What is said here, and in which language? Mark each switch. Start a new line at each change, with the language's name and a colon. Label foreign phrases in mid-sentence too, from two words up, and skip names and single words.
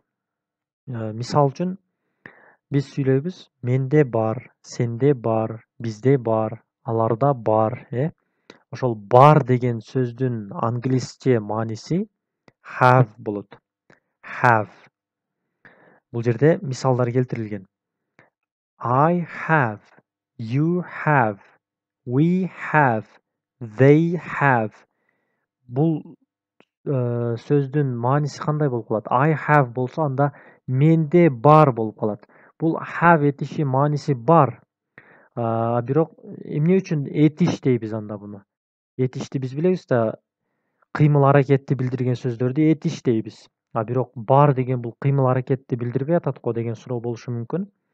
Kyrgyz: Мисал үчүн биз сүйлөйбүз, менде бар, сенде бар, бизде бар, аларда бар, Ошол бар деген сөздүн англисче мааниси have болот. Have. Бул жерде мисалдар келтирилген.
English: I have, you have, we have, they have.
Kyrgyz: Бул сөздүн мааниси кандай болуп калат?
English: I have
Kyrgyz: болсо анда менде бар болуп калат. Бул have этиши мааниси бар. Бирок эмне үчүн этиш дейбиз анда буну? Этишти биз билебиз да, кыймыл аракетти билдирген сөздөрдү этиш дейбиз. Бирок бар деген бул кыймыл аракетти билдирбей атат го деген суроо болушу мүмкүн.